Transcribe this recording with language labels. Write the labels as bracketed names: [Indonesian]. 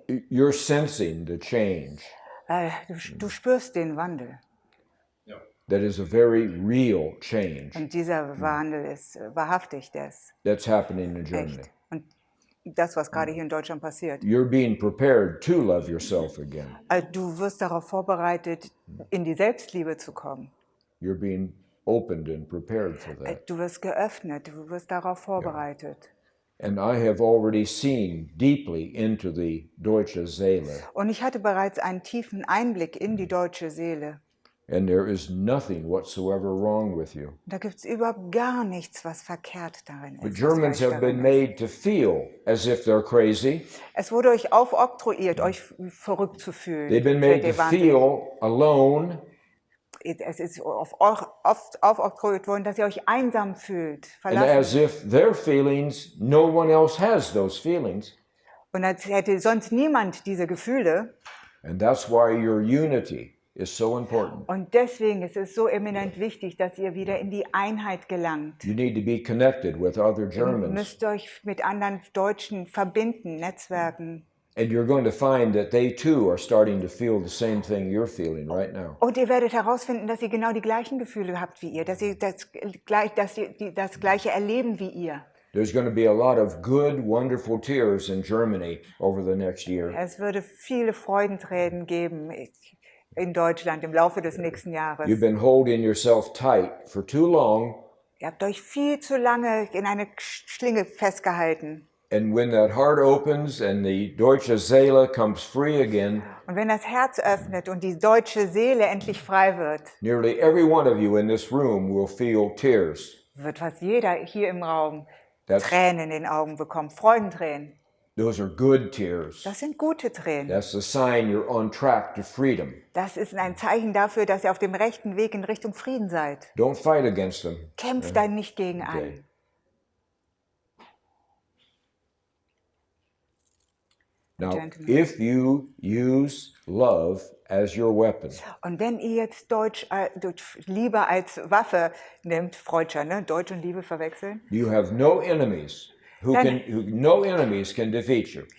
[English] you're sensing the change. [German] Du spürst den Wandel. Ja. [English] That is a very real change [German] Und dieser Wandel ist wahrhaftig das. [English] that's happening in Germany. [German] Echt. Und das, was gerade hier in Deutschland passiert. [English] You're being prepared to love yourself again. [German] Du wirst darauf vorbereitet, in die Selbstliebe zu kommen. [English] You're being opened and prepared for that. [German] Du wirst geöffnet, du wirst darauf vorbereitet. [English] And I have already seen deeply into the [German] deutsche Seele. Und ich hatte bereits einen tiefen Einblick in die deutsche Seele. [English] And there is nothing whatsoever wrong with you. [German] Da gibt es überhaupt gar nichts, was verkehrt darin ist. [English] The [German] was [English] Germans [German] falsch [English] have [German] darin [English] been [German] ist. [English] made to feel as if they're crazy. [German] Es wurde euch aufoktroyiert, euch verrückt zu fühlen. [English] They've been made to feel alone. [German] Es ist oft aufoktroyiert worden, dass ihr euch einsam fühlt, [English] And as [German] verlassen. [English] if their feelings, no one else has those feelings. [German] Und als hätte sonst niemand diese Gefühle. [English] And that's why your unity is so important. [German] Und deswegen ist es so eminent wichtig, dass ihr wieder in die Einheit gelangt. [English] You need to be connected with other [German] Ihr [English] Germans. [German] müsst euch mit anderen Deutschen verbinden, Netzwerken. [English] And you're going to find that they too are starting to feel the same thing you're feeling right now. [German] Und ihr werdet herausfinden, dass ihr genau die gleichen Gefühle habt wie ihr, dass ihr das Gleiche erleben wie ihr. [English] There's going to be a lot of good, wonderful tears in Germany over the next year. [German] Es würde viele Freudentränen geben in Deutschland im Laufe des nächsten [English] You've [German] Jahres. [English] been holding yourself tight for too long, [German] Ihr habt euch viel zu lange in eine Schlinge festgehalten. [English] and when that heart opens and the [German] deutsche Seele [English] comes free again, [German] Und wenn das Herz öffnet und die deutsche Seele endlich frei wird, [English] nearly every one of you in this room will feel tears. [German] wird fast jeder hier im Raum [English] That's- [German] Tränen in den Augen bekommen, Freudentränen. [English] Those are good tears. [German] Das sind gute Tränen. [English] That's the sign you're on track to freedom. [German] Das ist ein Zeichen dafür, dass ihr auf dem rechten Weg in Richtung Frieden seid. [English] Don't fight against them. [German] Kämpft da nicht gegen an. [English] Okay. Now, Gentlemen. if you use love as your weapon, [German] Und wenn ihr jetzt Liebe als Waffe nimmt, Freudscher, ne? Deutsch und Liebe verwechseln, [English] you have no enemies no enemies can defeat you.